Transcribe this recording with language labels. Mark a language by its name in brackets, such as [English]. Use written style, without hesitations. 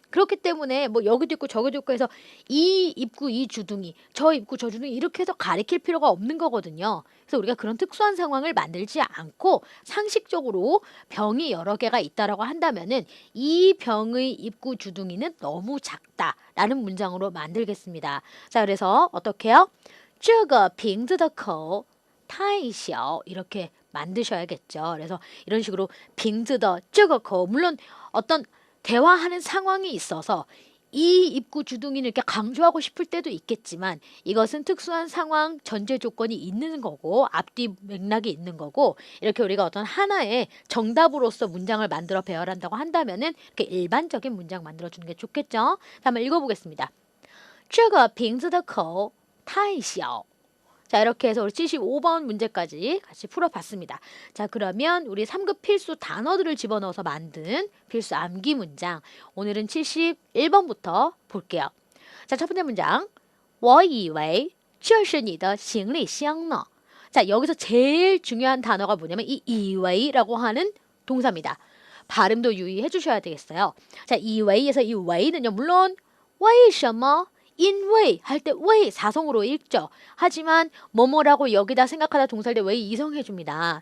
[Korean] 그렇기 때문에 뭐 여기도 있고 저기도 있고 해서 이 입구 이 주둥이 저 입구 저 주둥이 이렇게 해서 가리킬 필요가 없는 거거든요. 그래서 우리가 그런 특수한 상황을 만들지 않고 상식적으로 병이 여러 개가 있다라고 한다면은 이 병의 입구 주둥이는 너무 작다라는 문장으로 만들겠습니다. 자, 그래서 어떻게 해요? [Chinese] 这个瓶子的口太小 [Korean] 이렇게 만드셔야겠죠. 그래서 이런 식으로 瓶子的这个口 물론 어떤 대화하는 상황이 있어서 이 입구 주둥이는 이렇게 강조하고 싶을 때도 있겠지만 이것은 특수한 상황 전제 조건이 있는 거고 앞뒤 맥락이 있는 거고 이렇게 우리가 어떤 하나의 정답으로서 문장을 만들어 배열한다고 한다면은 이렇게 일반적인 문장 만들어주는 게 좋겠죠. 한번 읽어보겠습니다. [Chinese] 这个瓶子的口太小. [Korean] 자, 이렇게 해서 우리 75번 문제까지 같이 풀어봤습니다. 자, 그러면 우리 3급 필수 단어들을 집어넣어서 만든 필수 암기 문장 오늘은 71번부터 볼게요. 자, 첫 번째 문장 [Chinese] 我以为这是你的行李箱呢. [Korean] 자, 여기서 제일 중요한 단어가 뭐냐면 이 이웨이라고 하는 동사입니다. 발음도 유의해 주셔야 되겠어요. 자, 이웨이에서 이 웨이는요, 물론 为什么 인웨이 할 때 웨이 사성으로 읽죠. 하지만 뭐뭐라고 여기다 생각하다 동사할 때 웨이 이성해 줍니다.